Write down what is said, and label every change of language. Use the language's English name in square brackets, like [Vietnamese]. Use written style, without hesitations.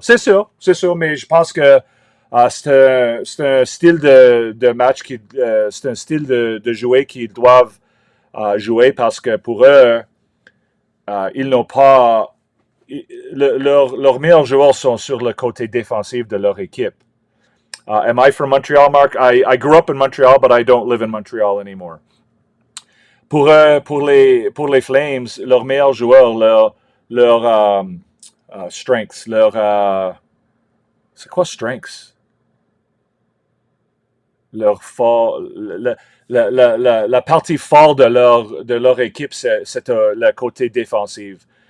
[French] C'est sûr, mais je pense que c'est un style de match, c'est un style de jouer qu'ils doivent jouer, parce que pour eux, ils n'ont pas... Leurs meilleurs joueurs sont sur le côté défensif de leur équipe. [English] Am I from Montreal, Mark? I grew up in Montreal, but I don't live in Montreal anymore. [French] Pour les Flames, leurs meilleurs joueurs, leurs strengths, c'est quoi strengths? Leur fort, la partie forte de leur équipe, c'est le côté défensif.